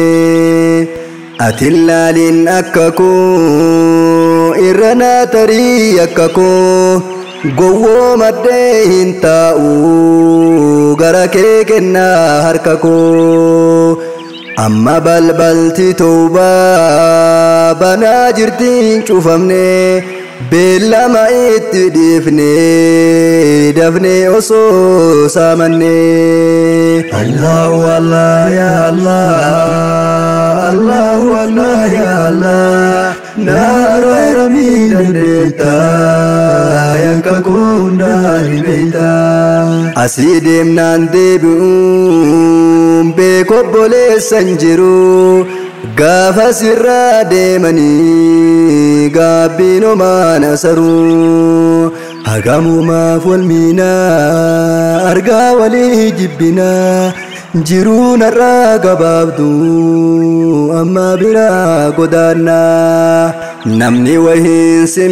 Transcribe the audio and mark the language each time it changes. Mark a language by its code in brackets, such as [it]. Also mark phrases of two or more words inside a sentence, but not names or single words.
[om] atin laalin akka koo irra naa tarii akka koo gowwoo maddee hin taa'u gara kee kennaa harka koo amma balbalti tawbaa banaa jirtiin cufamne beellama itti dhiifne dafne osoo saamanne [ar] الله الله يا الله الله الله يا الله [om] naara miidhagdeetta yanka kundaa hibeeta asii deemnaan deebi'uun beeko obboleessan jiru gaafa sirraa deemanii gaabbiin homaan asaruu hagamumaaf wal miinaa argaa walii jibbinaa jiruu narraa gabaabdu amma biraa godaannaa namni wahiin